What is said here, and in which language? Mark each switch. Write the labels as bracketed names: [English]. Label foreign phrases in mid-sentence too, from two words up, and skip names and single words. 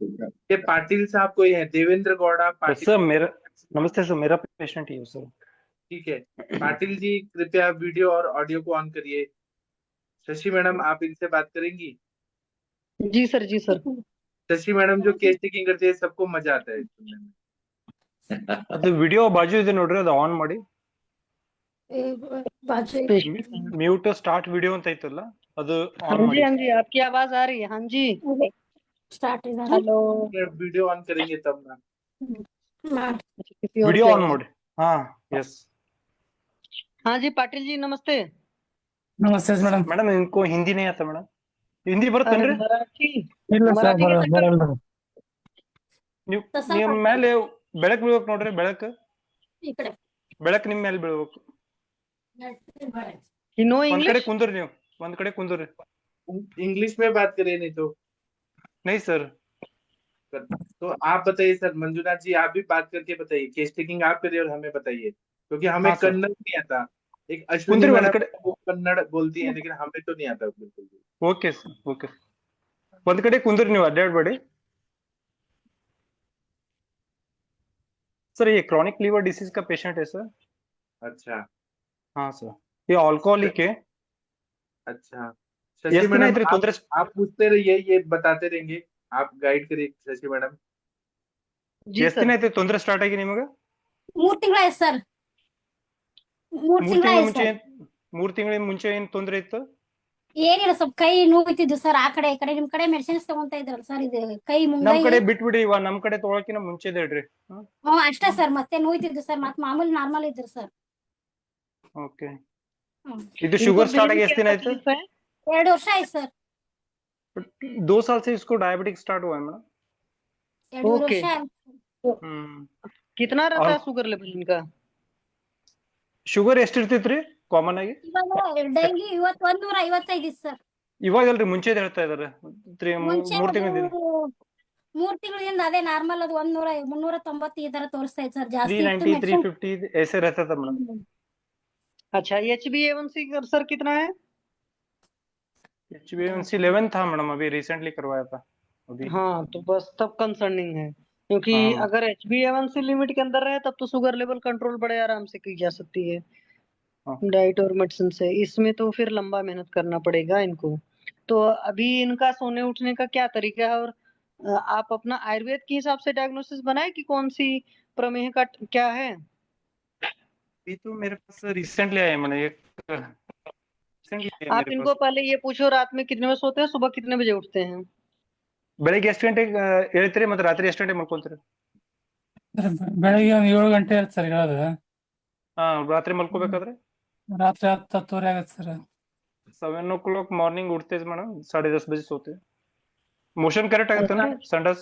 [Hindi] ये पाटिल साहब कोई है, देवेंद्र गौड़ा पाटिल। सर मेरा नमस्ते सर, मेरा पेशेंट ही है सर। ठीक है पाटिल जी, कृपया वीडियो और ऑडियो को ऑन करिए। शशि मैडम आप इनसे बात करेंगी। जी सर, जी सर। शशि मैडम जो [English] case taking [Hindi] करती है, सबको मजा आता है सुनने में। [Kannada] ಅದು ವಿಡಿಯೋ ಬಾಜು ಇದೆ ನೋಡ್ರಿ, ಅದು ಆನ್ ಮಾಡಿ. [English] mute start video [Kannada] ಅಂತ ಐತಲ್ಲ, ಅದು [Hindi] हाँ [Kannada] ಆನ್ [Hindi] जी, [Kannada] ಮಾಡಿ. [Hindi] हाँ जी, आपकी आवाज आ रही है। हाँ जी, हेलो। वीडियो ऑन करेंगे तब ना। किसी और [Kannada] ವಿಡಿಯೋ [Hindi] की [Kannada] ಆನ್ [Hindi] आवाज। [Kannada] ಮಾಡಿ. ಹಾ ಎಸ್ [Hindi] हाँ जी पाटिल जी नमस्ते। [Kannada] ನಮಸ್ತೆ ಮೇಡಮ್. ಮೇಡಮ್ [Hindi] इनको हिंदी नहीं आता [Kannada] ಮೇಡಮ್, ಹಿಂದಿ [Hindi] अरे [Kannada] ಬರುತ್ತೇನ್ರಿ? [Hindi] मराठी, [Kannada] ಇಲ್ಲ ಸರ್ [Hindi] मराठी कैसे कर? [Kannada] ಬರಲ್ಲ. ನೀವು ಮೇಲೆ ಬೆಳಕು ಬೀಳ್ಬೇಕು ನೋಡ್ರಿ, ಬೆಳಕು ಬೆಳಕು ನಿಮ್ ಮೇಲೆ ಬೀಳ್ಬೇಕು. [English] You know [Kannada] ಒಂದ್ ಕಡೆ [English] English? [Kannada] ಕುಂದ್ರಿ, ನೀವು ಒಂದ್ ಕಡೆ ಕುಂದ್ರಿ. [Hindi] इंग्लिश में बात करिए नहीं तो। नहीं सर। तो आप बताइए सर, मंजुनाथ जी आप भी बात करके बताइए, [English] case taking [Hindi] आप करिए और हमें बताइए, क्योंकि हमें हाँ सर। कन्नड़ नहीं आता। एक अश्विनी [Kannada] कुंदरी [Hindi] मैडम [Kannada] ಒಂದ್ ಕಡೆ. [Hindi] वो कन्नड़ बोलती है, लेकिन हमें तो नहीं आता बिल्कुल भी। [Kannada] ಓಕೆ ಸರ್, ಓಕೆ. ಒಂದ್ ಕಡೆ ಕುಂದ್ರಿ, ನೀವು ಅಡ್ಡಾಡ್ಬೇಡಿ. [Hindi] सर ये [English] chronic liver disease [Hindi] का पेशेंट है सर। अच्छा हाँ सर, ये अल्कोहलिक है. अच्छा शशि [Kannada] ಎಷ್ಟು ದಿನ [Hindi] मैडम [Kannada] ಐತ್ರಿ ತೊಂದ್ರೆ? [Hindi] आप पूछते रहिए, ये बताते रहेंगे, आप गाइड करिए शशि मैडम। जी [Kannada] ಎಷ್ಟು [Hindi] सर। [Kannada] ದಿನ ಐತ್ರಿ ತೊಂದ್ರೆ ಸ್ಟಾರ್ಟ್ ಆಗಿ ನಿಮಗೆ? 3 ತಿಂಗಳಾಯ್ತು ಸರ್. 3 ಮೂರ್ ತಿಂಗಳ ತಿಂಗಳಾಯ್ತು ಮುಂಚೆ ಸರ್. 3 ತಿಂಗಳ ಮುಂಚೆ ಏನ್ ತೊಂದ್ರೆ ಇತ್ತು? ಏನಿಲ್ಲ, ಸ್ವಲ್ಪ ಕೈ ನೋಯ್ತಿದ್ದು ಸರ್. ಆ ಕಡೆ ಈ ಕಡೆ ನಿಮ್ ಕಡೆ ಮೆಡಿಸಿನ್ಸ್ ತಗೊಂತ ಇದ್ರಲ್ಲ ಸರ್, ಇದು ಕೈ ನಮ್ ಮುಂಗೈ. ಕಡೆ ಬಿಟ್ಬಿಡಿ, ಇವ ನಮ್ ಕಡೆ ತೊಗೊಳಕಿನ ಮುಂಚೆ ಹೇಳ್ರಿ. ಅಷ್ಟೇ ಸರ್, ಮತ್ತೆ ನೋಯ್ತಿದ್ದು ಸರ್, ಮತ್ತೆ ಮಾಮೂಲಿ ನಾರ್ಮಲ್ ಇದ್ರು ಸರ್. ಓಕೆ. ಹ್ಮ್. ಇದು [Hindi] इनको [English] sugar start [Hindi] दिल आगे में [Kannada] ಎಷ್ಟು [Hindi] क्या [Kannada] दिन ಆಯ್ತು? [Hindi] तकलीफ है? [Kannada] 2 ವರ್ಷ ಆಯ್ತು ಸರ್. [Hindi] 2 साल से इसको [English] diabetic start [Hindi] हुआ है मैडम. 2 ओके। [Kannada] ವರ್ಷ ಆಯ್ತು. [Hindi] तो कितना रहता है और [English] sugar level [Hindi] इनका? [Kannada] ಶುಗರ್ ಎಷ್ಟು ಇರ್ತಿತ್ರಿ ಕಾಮನ್ ಆಗಿ? ಇವಾಗ ಡೈಲಿ ಇವತ್ತು 155 ಇತ್ತು ಸರ್. ಇವಾಗಲ್ರಿ ಮುಂಚೆದ್ ಹೇಳ್ತಾ ಇದಾರೆ. ಮುಂಚೆ 3 ಅದು ತಿಂಗಳಿಂದ 3 ತಿಂಗಳಿಂದ ಅದೇ ನಾರ್ಮಲ್, ಅದು 100 390 ಈ ತರ ತೋರಿಸ್ತಾ ಇತ್ತು ಸರ್. ಜಾಸ್ತಿ ಇತ್ತು 390 ಮೆಡಿಸಿನ್. [Hindi] 350 ऐसे रहता था मैडम. अच्छा HbA1c सर कितना है? HbA1c 11 था मैडम, अभी रिसेंटली करवाया था अभी. हाँ तो बस तब कंसर्निंग है, क्योंकि हाँ अगर HbA1c लिमिट के अंदर रहे तब तो [English] sugar level [Hindi] कंट्रोल बड़े आराम से की जा सकती है हाँ. डाइट और मेडिसिन से। इसमें तो फिर लंबा मेहनत करना पड़ेगा इनको। तो अभी इनका सोने उठने का क्या तरीका है, और आप अपना आयुर्वेद के हिसाब से डायग्नोसिस बनाए कि कौन सी प्रमेह का क्या है? अभी तो मेरे पास रिसेंटली आया मैंने एक recently आया आप मेरे इनको पास. पहले ये पूछो रात में कितने बजे सोते हैं, सुबह कितने बजे उठते हैं? [Kannada] ಬೆಳಿಗ್ಗೆ ಎಷ್ಟು ಗಂಟೆಗೆ ಹೇಳ್ತೀರಿ ಮತ್ತೆ ರಾತ್ರಿ ಎಷ್ಟು ಗಂಟೆಗೆ ಮಲ್ಕೊಂತೀರಿ? ಬೆಳಗ್ಗೆ ಒಂದು 7 ಗಂಟೆ ಇರುತ್ತೆ ಸರ್ ಹೇಳೋದು. ಹಾ, ರಾತ್ರಿ ಮಲ್ಕೋಬೇಕಾದ್ರೆ ರಾತ್ರಿ 10-10:30 ಆಗುತ್ತೆ ಸರ್. [Hindi] 7 [English] o'clock morning [Hindi] उठते हैं मैडम, 10:30 बजे सोते हैं. [English] motion correct [Kannada] आಗುತ್ತೆ ना ಸಂಡಾಸ್?